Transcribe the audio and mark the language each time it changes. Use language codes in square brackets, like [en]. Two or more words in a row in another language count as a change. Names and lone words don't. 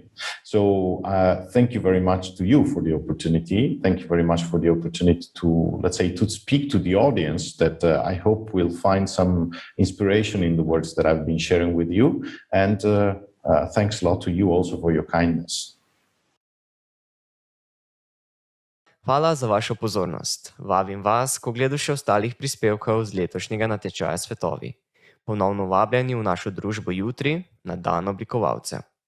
[en] So thank you very much to you for the opportunity. Thank you very much for the opportunity to, let's say, to speak to the audience that I hope will find some inspiration in the words that I've been sharing with you. And thanks a lot to you also for your kindness. [sl] Hvala za vašo pozornost. Vabim vas k ogledu še ostalih prispevkov z letošnjega natečaja Svetovi. Ponovno vabljeni v našo družbo jutri na dan oblikovalcev.